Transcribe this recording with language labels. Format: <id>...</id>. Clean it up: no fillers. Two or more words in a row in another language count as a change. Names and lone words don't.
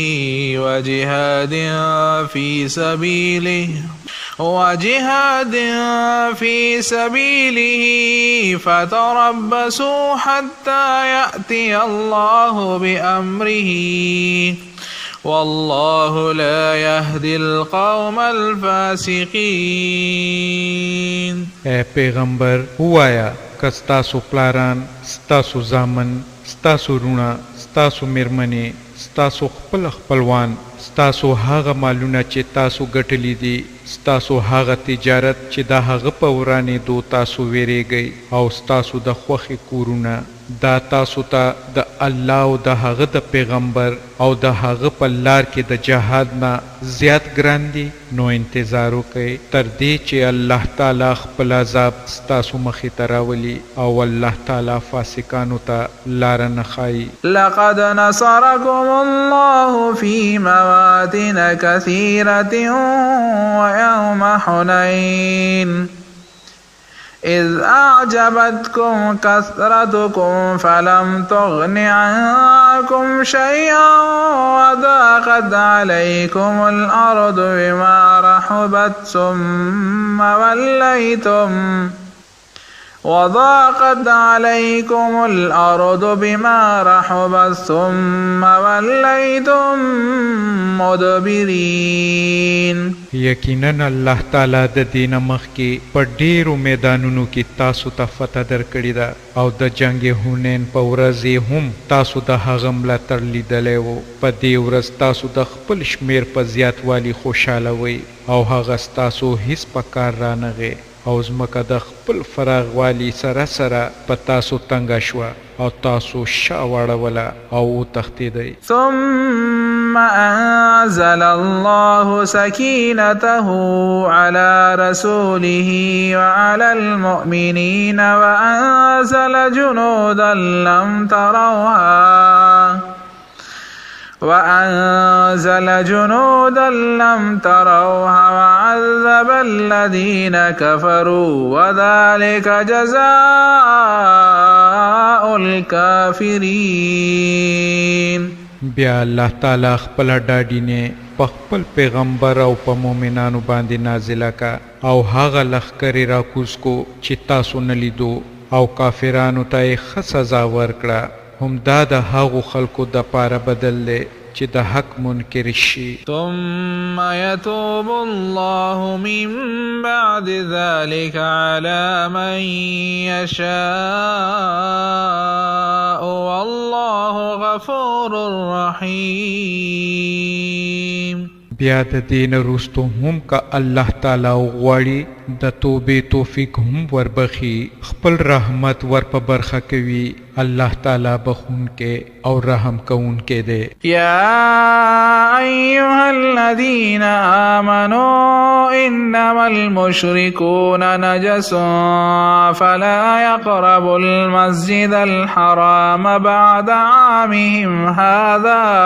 <ar>وجهاد في سبيله فتربصوا حتى يأتي الله بأمره والله لا يهدي القوم الفاسقين.</ar> <ps>اے پیغمبر وایا که ستاسو پلاران، ستاسو زامن، ستاسو رونه، ستاسو میرمنې، ستاسو خپلوان، ستاسو هغه مالونه چې تاسو ګټلی دي، ستاسو هغه تجارت چې د هغه په ورانېدو تاسو ویریږئ، او ستاسو د خوښې کورونه، دا تاسو ته د الله او د هغه د پیغمبر او د هغه په لار کې د جهاد نه زیات ګران دي، نو انتظار وکئ تر دې چې الله تعالی خپل عذاب ستاسو مخې ته راولي، او الله تعالی فاسقانو ته لار نه ښایي.</ps> <ar>لقد نصركم الله في مواطن كثيرة ويوم حنين إذ أعجبتكم كثرتكم فلم تغن عنكم شيئا وضاقت عليكم الأرض بما رحبت ثم وليتم مدبرين.</ar> <ps>یقینا الله تعالی د دینه مخکې په ډیرو میدانونو کې تاسو ته فتح درکړې ده، او د جنگ هونین په ورځ هم تاسو د هغه ملاتړ لیدلی و. په دې ورځ تاسو د خپل شمیر په زیاتوالي خوشحاله وئ، او هغه ستاسو هیڅ په کار رانغی، او ځمکه د خپل فراغوالي سره په تاسو تنګه شوه، او تاسو شا واړوله او وتښتېدئ.</ps> <ar>ثم ثم أنزل الله سكينته على رسوله وعلى المؤمنين وأنزل جنودا لم تروها وعذب الذين كفروا وذلك جزاء الكافرين.</ar> <ps>بیا الله تعالی خپل ډاډینه په خپل پیغمبر او په مؤمنانو باندې نازله کا او هغه لخرې راکوز کو چې تاسو نه لیدو او کافرانو ته ښه سزا ورکړه. هم دا د هغو خلکو د پاره بدل دی چې د حق منکر شي.</ps> <ar>ثم يتوب الله من بعد ذلك على من يشاء والله غفور رحيم.</ar> <ps>بیا د دین رستو هم کا الله تعالی غواړي د توبې توفیق هم وربخي خپل رحمت ور په برخه کوي. الله تعالی بخونکې او رحم کوونکې دی.</ps> <ar>يا أيها الذين آمنوا إنما المشركون نجس فلا يقربوا المسجد الحرام بعد عامهم هذا</ar>